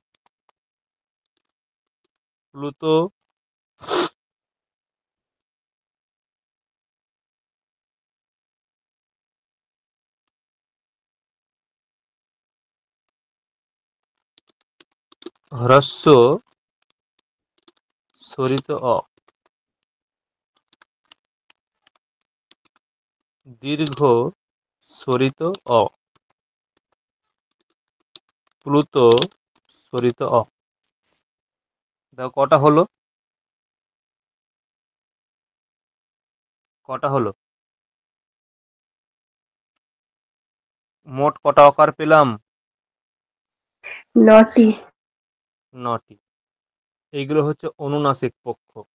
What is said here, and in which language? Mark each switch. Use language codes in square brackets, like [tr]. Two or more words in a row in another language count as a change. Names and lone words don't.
[bn] প্লুত হ্রস্ব স্বরিত অ, দীর্ঘ স্বরিত অ, প্লুত স্বরিত অ। দেখো কটা হলো, কটা হলো, মোট কটা অকার পেলাম? 9টি। 9টি। এইগুলো হচ্ছে অনুনাসিক পক্ষ।